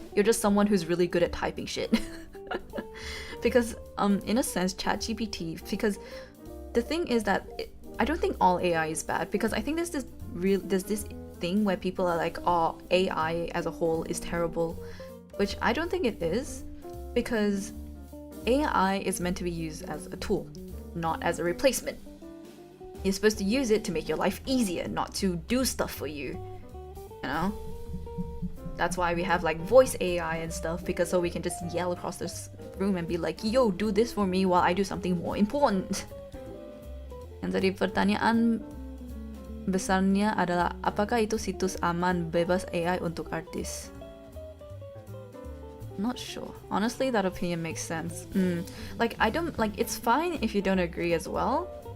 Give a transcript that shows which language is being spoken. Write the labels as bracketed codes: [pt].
[en] You're just someone who's really good at typing shit. Because in a sense, ChatGPT, because the thing is that I don't think all AI is bad, because I think there's this thing where people are like, oh, AI as a whole is terrible, which I don't think it is, because AI is meant to be used as a tool, not as a replacement. You're supposed to use it to make your life easier, not to do stuff for you. You know? That's why we have like voice AI and stuff, because so we can just yell across this room and be like, yo, do this for me while I do something more important. [id] And jadi pertanyaan besarnya adalah, apakah itu situs aman bebas AI untuk artis? [en] Not sure. Honestly, that opinion makes sense. Like, I don't, like, it's fine if you don't agree as well.